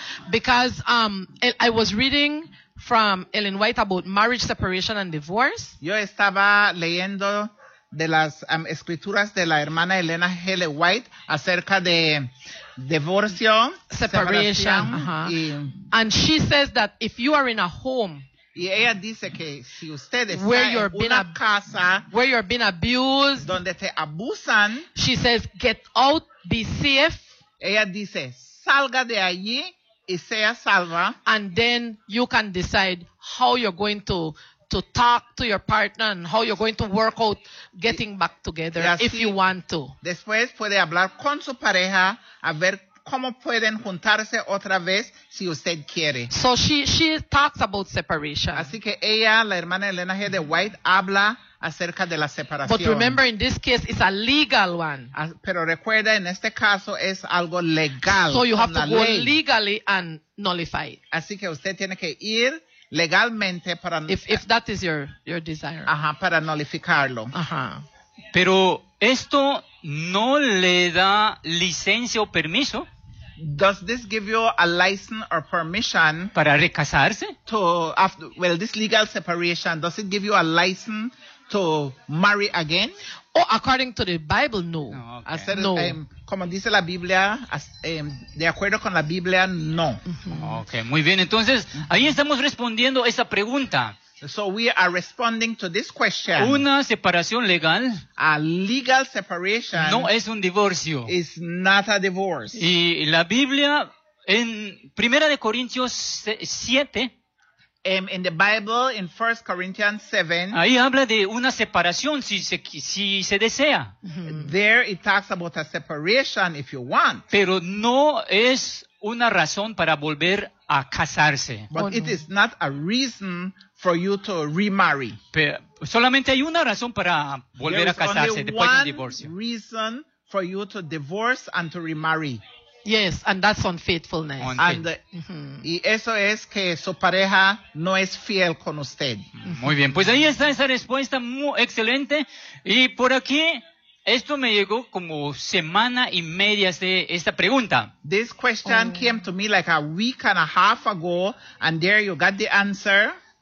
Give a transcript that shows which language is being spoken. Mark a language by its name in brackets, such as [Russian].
[English] Because I was reading from Ellen White about marriage separation and divorce. [Spanish] Yo estaba leyendo de las escrituras de la hermana Elena Helen White acerca de divorcio, [English] separation. And she says that if you are in a home, [Spanish] y ella dice que si usted está en una casa [English] where you're being abused, [Spanish] donde te abusan, [English] she says get out, be safe. [Spanish] Ella dice salga de allí y sea salva, [English] and then you can decide how you're going to talk to your partner and how you're going to work out getting back together if you want to. [Spanish] Después puede hablar con su pareja a ver cómo pueden juntarse otra vez si usted quiere. [English] So she talks about separation. [Spanish] Así que ella, la hermana Elena G. de White, habla acerca de la separación. [English] But remember, in this case, it's a legal one. [Spanish] Pero recuerda, en este caso, es algo legal. [English] So you have to go legally and nullify it. [Spanish] Así que usted tiene que ir legalmente para [English] if that is your desire. [Spanish] Ajá, para nullificarlo. Ajá. Pero esto no le da licencia o permiso. [English] Does this give you a license or permission [Spanish] para recasarse? [English] This legal separation, does it give you a license to marry again? Oh, according to the Bible, no. Okay. [Spanish] Como dice la Biblia, de acuerdo con la Biblia, no. Okay, muy bien. Entonces, ahí estamos respondiendo esa pregunta. [English] So we are responding to this question. [Spanish] Una separación legal. [English] A legal separation. [Spanish] No es un divorcio. [English] Is not a divorce. [Spanish] Y la Biblia en Primera de Corintios 7. [English] In the Bible, in 1 Corinthians 7. [Spanish] Ahí habla de una separación si se desea. [English] There it talks about a separation if you want. [Spanish] Pero no es una razón para volver a casarse. [English] But it is not a reason for you to remarry. [Spanish] Pero solamente hay una razón para volver a casarse después del divorcio. [English] There is only one reason for you to divorce and to remarry. Yes, and that's unfaithfulness. [Spanish] Y eso es que su pareja no es fiel con usted. Muy bien, pues ahí está esa respuesta muy excelente. Y por aquí, esto me llegó como semana y media de esta pregunta. [English] This question came to me like a week and a half ago, and there you got the answer.